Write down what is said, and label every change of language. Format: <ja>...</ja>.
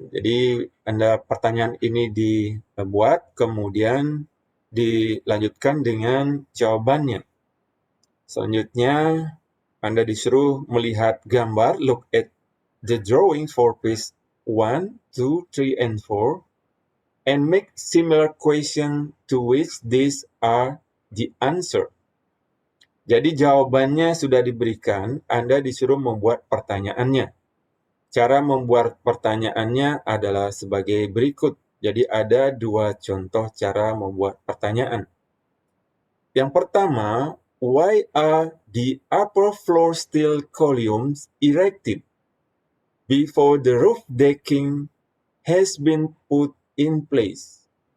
<id>Jadi Anda pertanyaan ini dibuat, kemudian dilanjutkan dengan jawabannya.</id> <en>Selanjutnya Anda disuruh melihat gambar, look at the drawing for page 1, 2, 3, and 4, and make similar question to which these are the answer.</en> <id>Jadi jawabannya sudah diberikan, Anda disuruh membuat pertanyaannya. Cara membuat pertanyaannya adalah sebagai berikut. Jadi ada dua contoh cara membuat pertanyaan.</id> <en>Yang pertama, why are the upper floor steel columns erected before the roof decking has been put in place?</en>